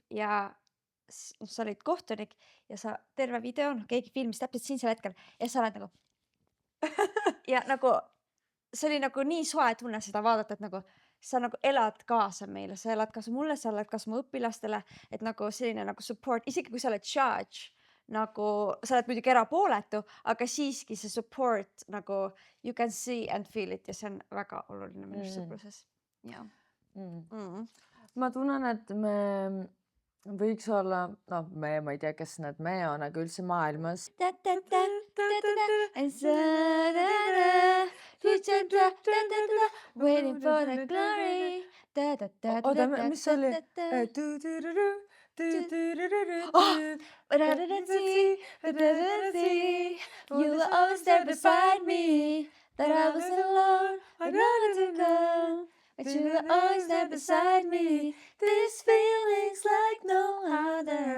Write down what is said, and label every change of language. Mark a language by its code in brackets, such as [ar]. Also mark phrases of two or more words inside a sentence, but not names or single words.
[et] ja sa olid kohtunik ja sa terve video, keegi filmis täpselt siinsel hetkel ja sa oled nagu ja nagu see oli nagu nii soe tunne seda vaadata, et nagu sa nagu elad kaasa meile, sa elad kaasa mulle, sa elad kaasa mu õpilastele, et nagu selline nagu support, isegi kui sa oled judge, nagu sa oled muidugi erapooletu, aga siiski see support nagu [en] you can see and feel it [et] ja see on väga oluline minu sõpruses. Ja. Ma tunnen, et me võiks olla, ma ei tea, kes need me on, aga üldse maailmas. [en] Waiting for the glory. [et] Oota, mis see oli? [en] You were always there beside me, that I was alone, I wanted to go, but you were always there beside me. This feeling's like no other.